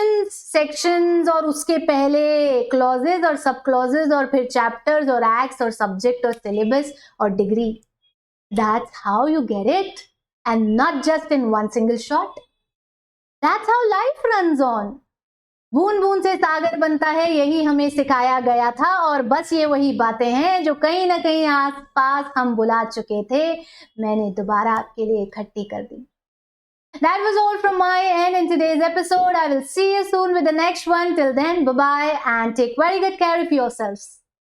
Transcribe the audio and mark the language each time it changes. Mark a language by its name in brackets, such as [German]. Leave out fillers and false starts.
[Hindi] Sections और उसके पहले क्लॉजेस और सब क्लॉजेस और फिर चैप्टर्स और एक्ट्स और सब्जेक्ट और सिलेबस और degree. [English] That's how you get it. and not just in one single shot. That's how life runs on. [Hindi] बूंद बूंद से सागर बनता है, यही हमें सिखाया गया था, और बस ये वही बातें हैं जो कहीं ना कहीं आस पास हम बुला चुके थे, मैंने दोबारा आपके लिए इकट्ठी कर दी. [English] That was all from my end in today's episode. I will see you soon with the next one. Till then, bye-bye and take very good care of yourselves.